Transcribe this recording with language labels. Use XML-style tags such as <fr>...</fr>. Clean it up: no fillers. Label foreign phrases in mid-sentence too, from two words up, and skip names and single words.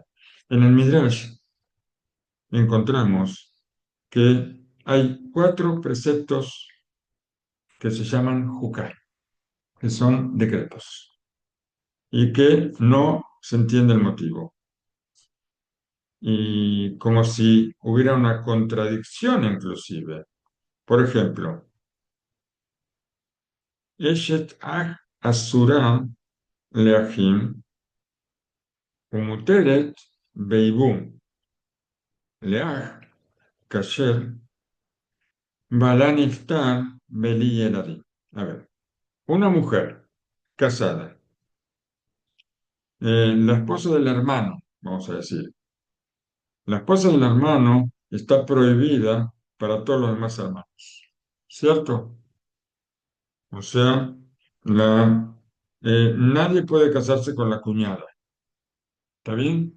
<es>En el Midrash encontramos que hay 4 preceptos que se llaman Jukar, que son decretos, y que no se entiende el motivo. y como si hubiera una contradicción inclusive. Por ejemplo,</es> <he>אשת אח אסורה לאחים ומותרת ביבום לאח כאשר בעלה נפטר בלי ילדים.</he> <es>A ver, una mujer casada, la esposa del hermano, vamos a decir. La esposa del hermano está prohibida para todos los demás hermanos, ¿cierto? O sea, nadie puede casarse con la cuñada, ¿está bien?</es>